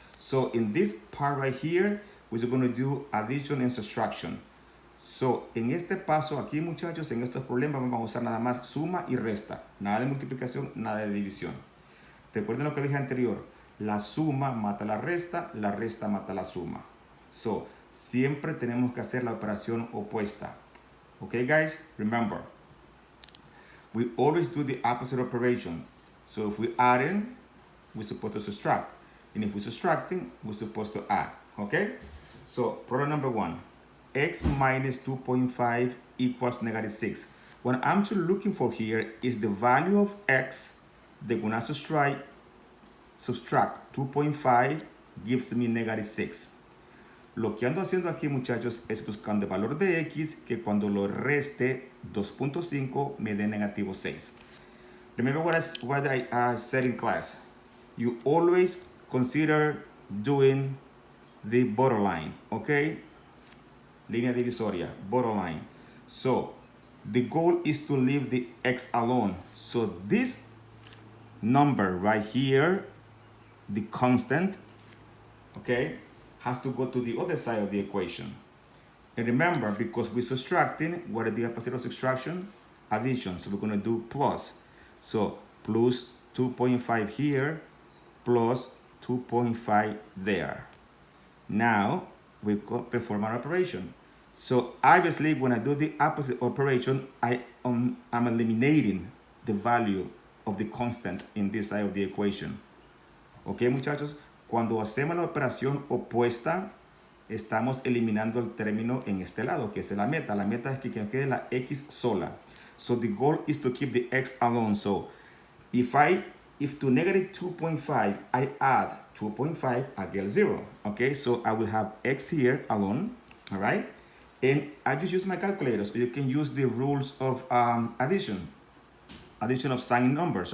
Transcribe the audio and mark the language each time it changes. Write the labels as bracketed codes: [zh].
[en] So in this part right here, we're going to do addition and subtraction. [es] So, en este paso aquí, muchachos, en estos problemas vamos a usar nada más suma y resta. Nada de multiplicación, nada de división. Recuerden lo que dije anterior. La suma mata la resta mata la suma. So, siempre tenemos que hacer la operación opuesta. [en] Okay, guys? Remember, we always do the opposite operation. So if we're adding, we're supposed to subtract. And if we're subtracting, we're supposed to add. Okay? So problem number 1. X minus 2.5 equals negative 6. What I'm actually looking for here is the value of x. They're going to subtract 2.5 gives me negative 6. [es] Lo que ando haciendo aquí, muchachos, es buscando el valor de x que cuando lo reste 2.5 me dé negativo 6. [en] Remember what I said in class. You always consider doing the borderline, okay? [es] Línea divisoria, [en] borderline. So the goal is to leave the x alone. So this number right here, the constant, okay, has to go to the other side of the equation. And remember, because we're subtracting, what is the opposite of subtraction? Addition. So we're going to do plus. So plus 2.5 here, plus 2.5 there. Now we perform our operation. So obviously, when I do the opposite operation, I'm eliminating the value of the constant in this side of the equation. [es] Ok, muchachos, cuando hacemos la operación opuesta, estamos eliminando el término en este lado, que es la meta. La meta es que quede la x sola. [en] So the goal is to keep the x alone. So if to negative 2.5 I add 2.5, I get 0. Okay, so I will have x here alone. All right, and I just use my calculator, so you can use the rules of addition of sign numbers.